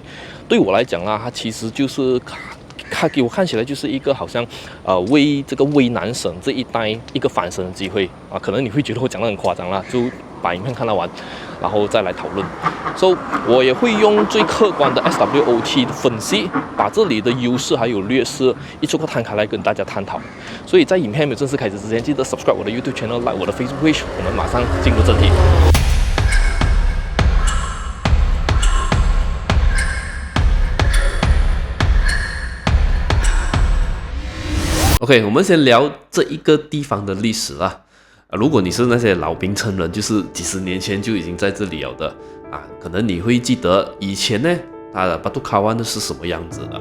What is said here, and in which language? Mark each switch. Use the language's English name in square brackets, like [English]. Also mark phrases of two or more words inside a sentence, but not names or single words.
[Chinese] 對我來講啦，它其實就是給我看起來就是一個好像為這個威南省這一帶一個翻身的機會啊。可能你會覺得我講得很誇張啦，就把影片看到完，然後再來討論。所以我也會用最客觀的 SWOT 的分析，把這裡的優勢還有劣勢一個個攤開來跟大家探討。所以在影片沒有正式開始之前，記得 subscribe 我的 [English] YouTube channel， [Chinese] like 我的 [English] Facebook page。 [Chinese] 我們馬上進入正題。OK， 我們先聊這一個地方的歷史啦。如果你是那些老檳城人，就是幾十年前就已經在這裡了的啊，可能你會記得以前呢，它的巴杜卡灣的是什麼樣子的。